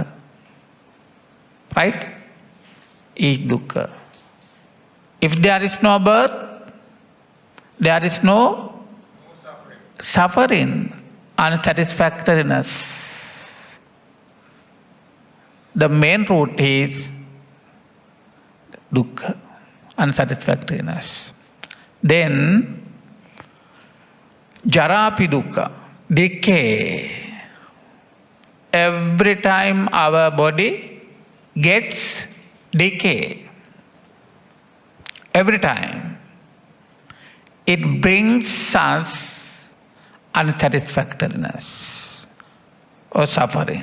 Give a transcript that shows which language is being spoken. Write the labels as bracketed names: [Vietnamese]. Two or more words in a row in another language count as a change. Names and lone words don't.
[English] Right? Each dukkha. If there is no birth, there is no suffering, unsatisfactoriness. The main root is dukkha, unsatisfactoriness. [Pali] Then, jarapi dukkha, [English] decay. Every time our body gets decay, every time, it brings us unsatisfactoriness or suffering.